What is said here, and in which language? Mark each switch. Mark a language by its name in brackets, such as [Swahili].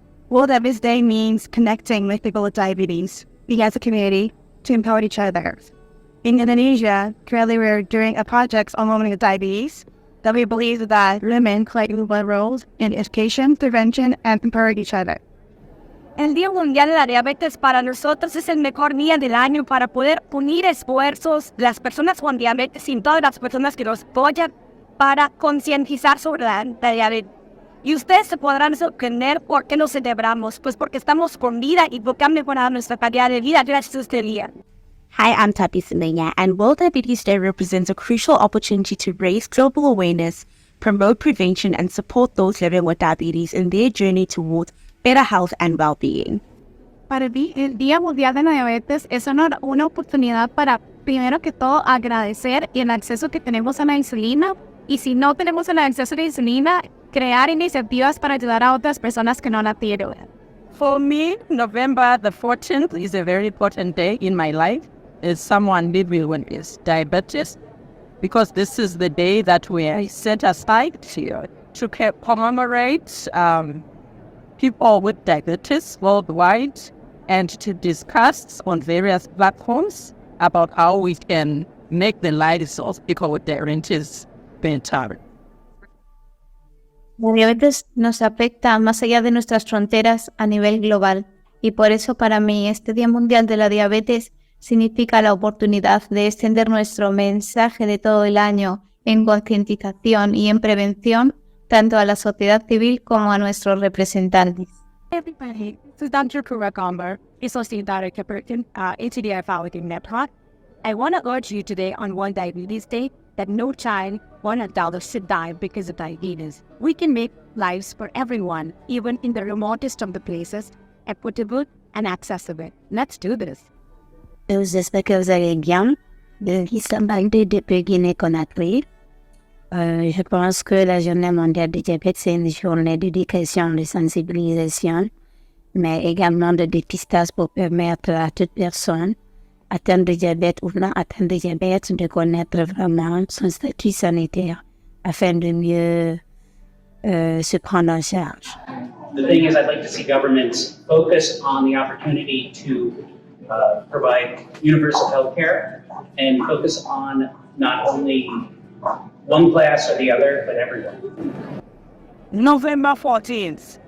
[English] World Diabetes Day means connecting with people with diabetes, being as a community to empower each other. In Indonesia, currently we're doing a project on women with diabetes that we believe that women play important roles in education, prevention, and empowering each other. [Spanish] El Día Mundial de la Diabetes para nosotros es el mejor día del año para poder unir esfuerzos de las personas con diabetes y todas las personas que nos apoyan para concientizar sobre la diabetes. Y ustedes se podrán sorprender por qué nos celebramos, pues porque estamos con vida y buscamos mejorar nuestra calidad de vida gracias a este día. [English] Hi, I'm Tapi Semenya, and World Diabetes Day represents a crucial opportunity to raise global awareness, promote prevention, and support those living with diabetes in their journey towards better health and well-being. [Spanish] Para mí, el Día Mundial de la Diabetes es una oportunidad para, primero que todo, agradecer el acceso que tenemos a la insulina, y si no tenemos el acceso a la insulina, crear iniciativas para ayudar a otras personas que no la tienen. [English] For me, November the 14th is a very important day in my life as someone living with diabetes, because this is the day that we set aside to commemorate people with diabetes worldwide and to discuss on various platforms about how we can make the lives of people with diabetes better. [Spanish] La diabetes nos afecta más allá de nuestras fronteras a nivel global, y por eso para mí este Día Mundial de la Diabetes significa la oportunidad de extender nuestro mensaje de todo el año en concientización y en prevención tanto a la sociedad civil como a nuestros representantes. [English] Everybody, this is Dr. Kura Gomber, Associate Director for IDF World Diabetes. I want to urge you today on World Diabetes Day that no child or adult should die because of diabetes. We can make lives for everyone, even in the remotest of the places, equitable and accessible. Let's do this. [French] J'espère que vous allez bien. Depuis Guinée-Conakry. Je pense que la journée mondiale du diabète, c'est une journée d'éducation, de sensibilisation, mais également de dépistage pour permettre à toute personne atteinte de diabète ou non atteinte de diabète de connaître vraiment son statut sanitaire afin de mieux se prendre en charge. [English] The thing is, I'd like to see governments focus on the opportunity to provide universal health care and focus on not only one class or the other, but everyone. November 14th.